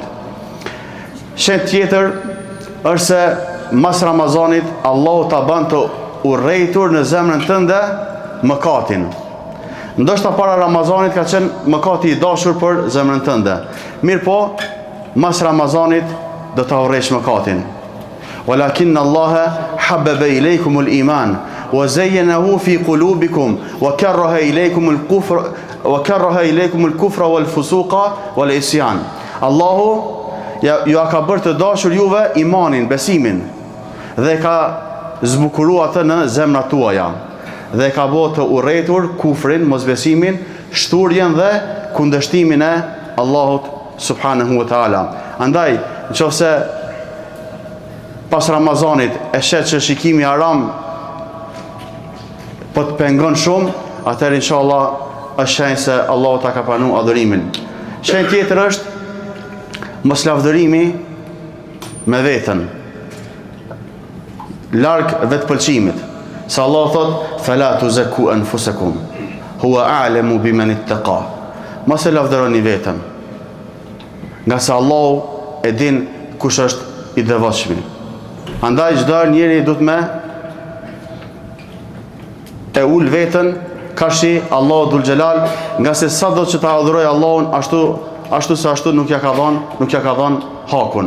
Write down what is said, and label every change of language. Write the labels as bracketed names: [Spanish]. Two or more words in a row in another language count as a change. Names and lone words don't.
[Albanian] Shenjë tjetër është se mas Ramazanit Allahu ta bën të urrejtur në zemrën tënde mëkatin. Ndoshta para Ramazanit ka qenë mëkati i dashur për zemrën tënde. Mirë po, mas Ramazanit do ta urrejsh mëkatin. [Arabic] ولكن الله حبب إليكم الإيمان وزينه في قلوبكم وكره إليكم الكفر والفسوق والعصيان. [Albanian] Allahu ju ka bërë të dashur juve imanin, besimin, dhe ka zbukuruar atë në zemrat tuaja, dhe ka bërë të urrëtur kufrin, mosbesimin, shturjen dhe kundërshtimin e Allahut [Arabic] سبحانه وتعالى. [Albanian] Andaj, nëse pas Ramazanit e shet që shikimi haram po të pengon shumë, atëherë inshallah është shenjë se Allahu ta ka pranuar adhurimin. Shenjë tjetër është mos lavdërimi me veten, larg vetpëlqimit. Se Allah thot [Arabic] فلا تزكوا أنفسكم هو أعلم بمن اتقى. [Albanian] Mos e lavdëroni veten, nga se Allahu e din kush është i devotshëm. Andaj çdo njeri duhet me e ul veten kashi Allahu Dhul Xhelal, nga se sa do që ta adhuroj Allahun ashtu nuk ja ka dhënë hakun.